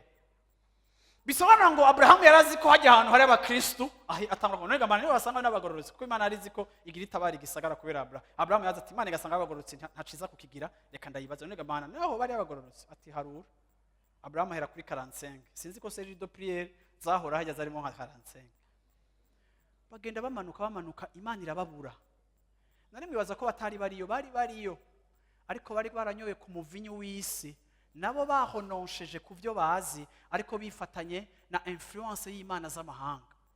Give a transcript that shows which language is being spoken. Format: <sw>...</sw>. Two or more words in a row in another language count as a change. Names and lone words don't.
<rn>Bisobanura ngo Abraham yarazi ko hajya ahantu hari abakristo, atangura ngo nega Imana niwe basanga n'abagororotsi, kuko Imana arizi ko igira itabara igisagara kubera Abraham yaza ati Imana igasanga abagororotsi ntaciza kukigira, reka ndayibaza nega Imana naho bari abagororotsi. Ati harura. Abraham ahera kuri 45, sinzi ko</rn> <fr>série de prière</fr> <rn>zahora hajya zarimo nka 45. Bagenda bamanuka Imana irababura. Nari mwibaza ko batari bariyo, ariko bari baranyoye ku muvinyu w'isi, nabo bahononsheje ku byo bazi, ariko bifatanye na influence y'Imana z'amahanga.</rn>